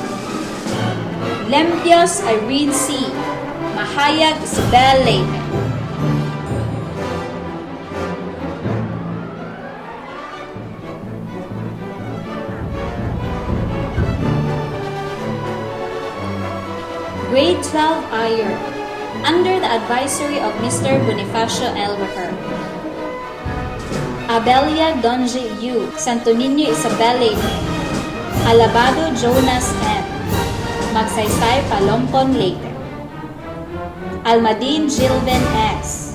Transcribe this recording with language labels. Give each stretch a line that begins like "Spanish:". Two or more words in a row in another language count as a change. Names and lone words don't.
English: Lempios Irene C. Mahayag Isabel Leyte. Grade 12 Iron, under the advisory of Mr. Bonifacio L. Reher. Abelia Donje U. Santo Niño Isabel Leyte. Alabado Jonas M. Magsaysay Palompon Leyte. Almadin Gilvin S.